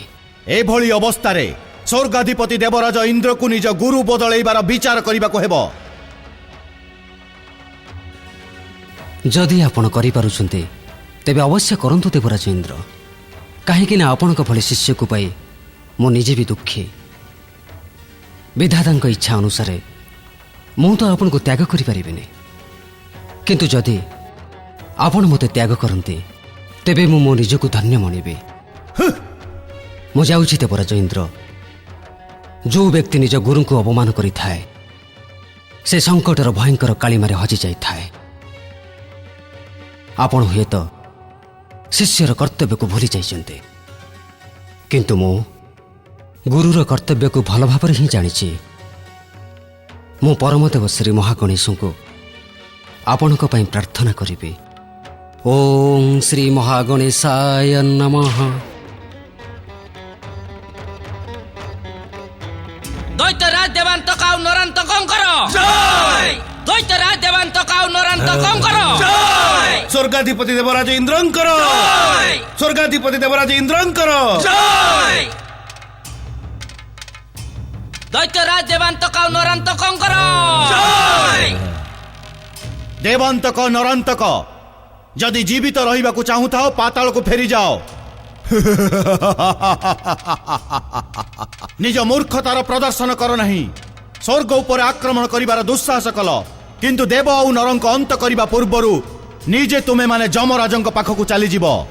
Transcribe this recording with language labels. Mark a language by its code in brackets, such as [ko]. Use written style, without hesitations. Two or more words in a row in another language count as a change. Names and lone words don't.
[or] ଏଭଳି ଅବସ୍ଥା ରେ ସ୍ୱର୍ଗାଧିପତି ଦେବରାଜ ଇନ୍ଦ୍ର କୁ ନିଜ ଗୁରୁ ବଦଳାଇବାର ବିଚାର କରିବା କୁ ହେବ। ଯଦି ଆପଣ କରି ପାରୁଛନ୍ତି ତେବେ ଅବଶ୍ୟ କରନ୍ତୁ ଦେବରାଜ ଇନ୍ଦ୍ର। କାହିଁକି ନା ଆପଣ କୁ ଭଳି ଶିଷ୍ୟ କୁ ପାଇ ମୁଁ ନିଜେ ବି ଦୁଃଖୀ। ବିଧାତାଙ୍କ ଇଚ୍ଛା ଅନୁସାର ମୁଁ ତ ଆପଣଙ୍କୁ ତ୍ୟାଗ କରିପାରିବିନି, କିନ୍ତୁ ଯଦି ଆପଣ ମୋତେ ତ୍ୟାଗ କରନ୍ତି ତେବେ ମୁଁ ମୋ ନିଜକୁ ଧନ୍ୟ ମଣିବି। ମୁଁ ଯାଉଛି ଦେବରାଜ ଇନ୍ଦ୍ର। ଯେଉଁ ବ୍ୟକ୍ତି ନିଜ ଗୁରୁଙ୍କୁ ଅପମାନ କରିଥାଏ ସେ ସଙ୍କଟର ଭୟଙ୍କର କାଳିମାରେ ହଜିଯାଇଥାଏ। ଆପଣ ହୁଏତ ଶିଷ୍ୟର କର୍ତ୍ତବ୍ୟକୁ ଭୁଲି ଯାଇଛନ୍ତି, କିନ୍ତୁ ମୁଁ ଗୁରୁର କର୍ତ୍ତବ୍ୟକୁ ଭଲ ଭାବରେ ହିଁ ଜାଣିଛି। ମୁଁ ପରମଦେବ ଶ୍ରୀ ମହାଗଣେଶଙ୍କୁ ଆପଣଙ୍କ ପାଇଁ ପ୍ରାର୍ଥନା କରିବି। [sa] ଓಂ ଶ୍ରୀ ମହାଗଣେଶାୟ ନମଃ। [or] ଦୈତ୍ୟରାଜ ଦେବାନ୍ତକ ଆଉ ନରାନ୍ତକଙ୍କର ଜୟ। ଦୈତ୍ୟରାଜ ଦେବାନ୍ତକ ଆଉ ନରାନ୍ତକଙ୍କର ଜୟ। ସ୍ୱର୍ଗାଧିପତି ଦେବରାଜ ଇନ୍ଦ୍ରଙ୍କର জয়। ସ୍ୱର୍ଗାଧିପତି ଦେବରାଜ ଇନ୍ଦ୍ରଙ୍କର জয়। ଦୈତ୍ୟରାଜ ଦେବାନ୍ତକ ଆଉ ନରାନ୍ତକଙ୍କର ଜୟ। ଦେବାନ୍ତକ ନରାନ୍ତକ, ଯଦି ଜୀବିତ ରହିବାକୁ ଚାହୁଁଥାଅ ପାତାଳକୁ ଫେରି ଯାଅ। ନିଜ ମୂର୍ଖତାର ପ୍ରଦର୍ଶନ କର ନାହିଁ। ସ୍ୱର୍ଗ ଉପରେ ଆକ୍ରମଣ କରିବାର ଦୁଃସାହସ କଲ, କିନ୍ତୁ ଦେବ ଆଉ ନରଙ୍କ ଅନ୍ତ କରିବା ପୂର୍ବରୁ ନିଜେ ତୁମେମାନେ ଯମରାଜଙ୍କ ପାଖକୁ ଚାଲିଯିବ।